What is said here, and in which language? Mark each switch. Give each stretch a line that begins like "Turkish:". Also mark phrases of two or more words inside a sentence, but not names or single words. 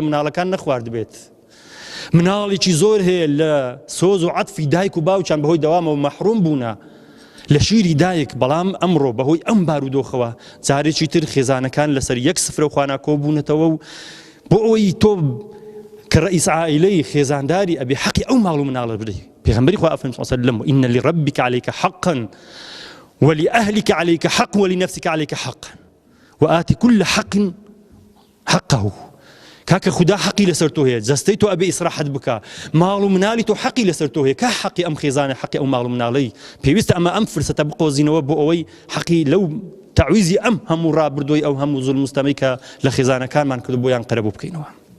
Central Kurdish: مناڵەکان نەخواردبێت مناڵێکی زۆر هەیە لە سۆز و عەتفی دایک و باوکیان بەهۆی دەوامەوە مەحروم بوونە لە شیری دایک بەڵام ئەمڕۆ بەهۆی ئەم بارودۆخەوە جارێکی تر خێزانەکان لەسەر یەک سفرە و خوانە کۆبوونەتەوە و بۆ ئەوەی تۆ کە ڕئیس عائیلەی خێزانداری ئەبێ حەقی ئەو ماڵ و مناڵە بدەی پێغەمبەری خوا ئەفەرمێ
Arabic: صلی الله عليه وسلم إن لربك عليك حقا ولأهلك عليك حق ولنفسك عليك حقا وآت كل حق
Central Kurdish: حقه کاکە خوددا حەقی لەسەر تۆ هەیە جەستەی تۆ ئەبێ ئیسراحەت بکە ماڵ و مناڵی تۆ حەقی لەسەر تۆ هەیە کە حەقی ئەم خێزانە حەقی ئەو ماڵ و مناڵەی پێویستە ئەم فرسەتە بقۆزینەوە بۆ ئەوەی حەقی لەو تعویزی ئەم هەموو ڕابردووی ئەو هەموو زوڵم و ستەمەی کە لە خێزانەکانمان کردو بۆیان قەرەبوو بکەینەوە